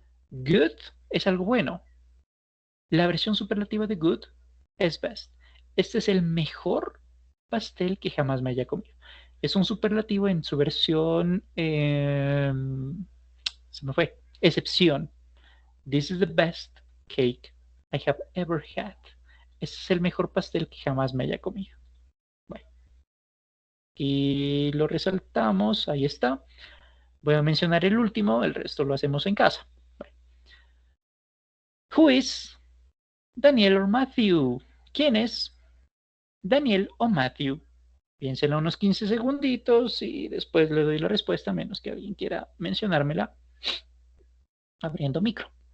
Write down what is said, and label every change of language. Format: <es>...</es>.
<es>Good es algo bueno. La versión superlativa de good es best. Este es el mejor pastel que jamás me haya comido. Es un superlativo en su versión, se me fue, excepción.</es> <en>This is the best cake I have ever had.</en> <es>Este es el mejor pastel que jamás me haya comido. Bueno, y lo resaltamos, ahí está. Voy a mencionar el último, el resto lo hacemos en casa. Bueno.</es> <en>Who is Daniel or Matthew?</en> <es>¿Quién es Daniel o Matthew? Piénsenlo unos 15 segunditos y después le doy la respuesta, a menos que alguien quiera mencionármela abriendo micro.</es>